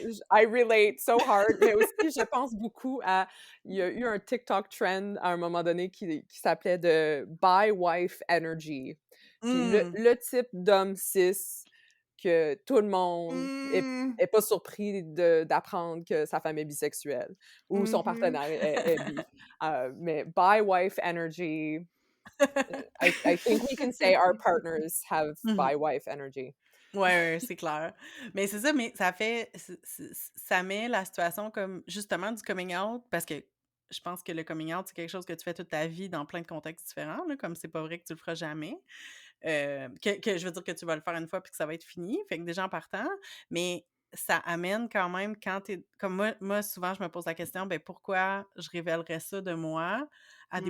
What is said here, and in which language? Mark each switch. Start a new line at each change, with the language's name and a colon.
English: I relate so hard,
French: mais aussi je pense beaucoup à, il y a eu un TikTok trend à un moment donné qui s'appelait de bi wife energy. Puis Mm. le type d'homme cis que tout le monde Mmh. est pas surpris d'apprendre que sa femme est bisexuelle ou son Mhm. partenaire est bi.
English: Mais bi wife energy, I think we can say our partners have Mhm. bi wife energy.
French: Ouais, ouais, c'est clair. Mais c'est ça, mais ça fait ça met la situation comme justement du coming out parce que je pense que le coming out, c'est quelque chose que tu fais toute ta vie dans plein de contextes différents, là, comme c'est pas vrai que tu le feras jamais. Que je veux dire que tu vas le faire une fois puis que ça va être fini, fait que déjà en partant, mais ça amène quand même quand tu comme moi souvent je me pose la question, ben pourquoi je révélerais ça de moi à des